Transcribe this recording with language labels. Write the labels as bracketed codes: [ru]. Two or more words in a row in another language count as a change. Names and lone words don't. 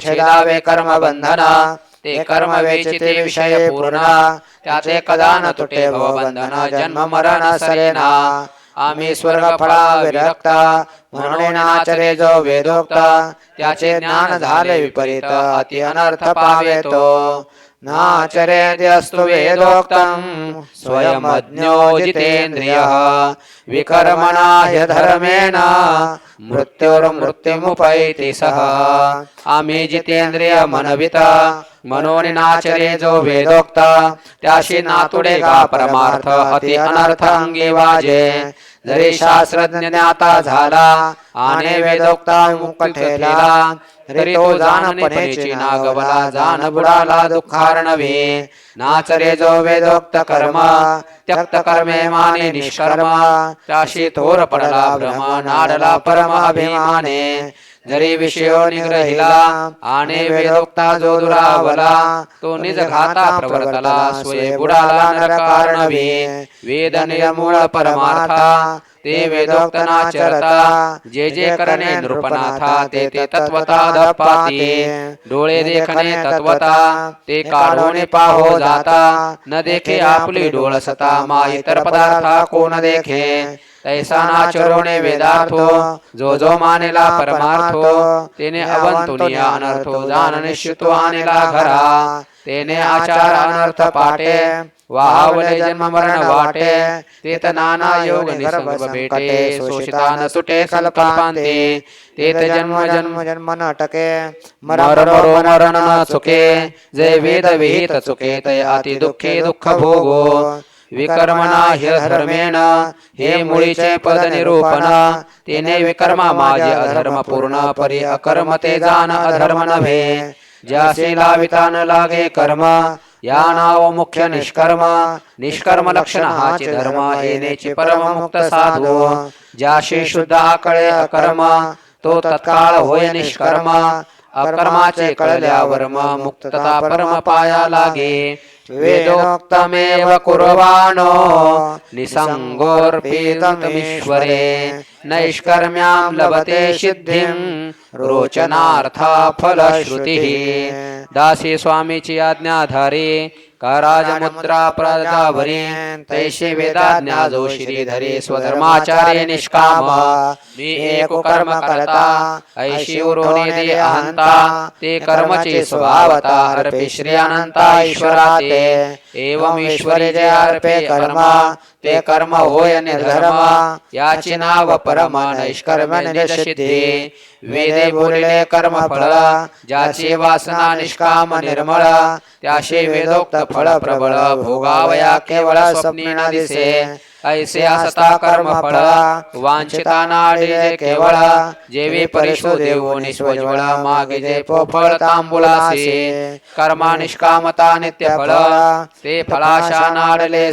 [mr] छेदावे कर्म बंधन ते कर्म वेचिते विषय पूर्ण त्याचे कदा न तुटे भवबंधन जन्म मरण सरेना आम्ही स्वर्ग फळा विरक्त म्हणून नाचरे जो वेदोक्त त्याचे ज्ञान झाले विपरीत अति अनर्थ पावे तो [sa] नाचरेद्यस्तु वेदोक्तं स्वयमज्ञो जितेन्द्रियः विकर्मणा ह्यधर्मेण मृत्युर्मृत्युमुपैति सः [mr] आम्ही जितेंद्रिय मनविता मनोन नाचरे जो वेदोक्त त्याशी नातुडे गा परमार्थ अति अनर्थ अंगी वाजे जरी शास्त्रज्ञ ज्ञाता झाला आणि वेदोक्ता मुक्त ठेला तरी तो जानपणेची नागवला जाण बुडाला दुःखार्णवे नाचरे जो वेदोक्त कर्म त्यक्त कर्मे माने निष्कर्म त्याशी थोर पडला भ्रम नाडला परम अभिमाने जरी विषयो निग्रहिला आणि वेदोक्ता जो दुरावला तो निज घाता प्रवर्तला स्वये बुडाला नरकार्णवे वेद निरमूळ परमार्था ते वेदोक्त नाचरता जे जे करणे नृपनाथा ते ते तत्वता धपाते डोळे देखणे तत्वता ते काढून पाहो जाता न देखे आपली डोळसता मा इतर पदार्था कोण देखे तैसा नाचरोणे वेदार्थो जो जो मानेला परमार्थो तेने अवंतुनिया अनर्थो जाण निश्चितो आणेला घरा तेने आचार अनर्थ पाटे वाहावले जन्म मरण वाटे तेत नाना योग निसंग भेटे शोषिता न सुटे कल्पांते तेत जन्म जन्म जन्म न टके मरो मरण न चुके जय वेद विहित चुके तय अति दुःखे दुःख भोगो [sa] विकर्मणा ह्य धर्मेण [mr] हे मुळीचे पद निरूपण तेने विकर्मा माझे अधर्म पूर्ण परी अकर्म ते जाण अधर्म नव्हे ज्यासी लाविता न लागे कर्म या नाव मुख्य निष्कर्म निष्कर्म लक्षण हाचे धर्म येनेचे परम मुक्त साधू ज्याशी शुद्ध आकळे अकर्म तो तत्काळ होय निष्कर्म अकर्माचे कळल्यावर मुक्तता परम पाया लागे [sa] वेदोक्तमेव कुर्वाणो निसंगोर्पितमीश्वरे नैष्कर्म्यां लभते सिद्धिं रोचनार्था फलश्रुतिः [mr] दासी स्वामीची आज्ञाधारी का राजमुद्रा प्रजावरी तैसे वेदाज्ञा जो श्रीधरी स्वधर्माचारे निष्काम मी एक कर्म करता ऐशी उरोने दे अहंता ते कर्मचे स्वभावता अर्पे श्री अनंता ईश्वराते एवं ईश्वरी जे अर्पे कर्म ते कर्म होय निर्धर्म याचे नाव परम नैष्कर्म निजसिद्धी वेदे बोलले कर्म फळ ज्याची वासना निष्काम निर्मळ त्याशी वेदोक्त फळ प्रबळ भोगावया केवळ स्वप्नीना दिसे ऐसे असता कर्म फळ वांछिता नाडे केवळ जेवी परिशो देवो निस्वज्वळ मागे जे पोफळ तांबुलासे कर्मा निष्कामता नित्य फळ ते फळाशा नाडले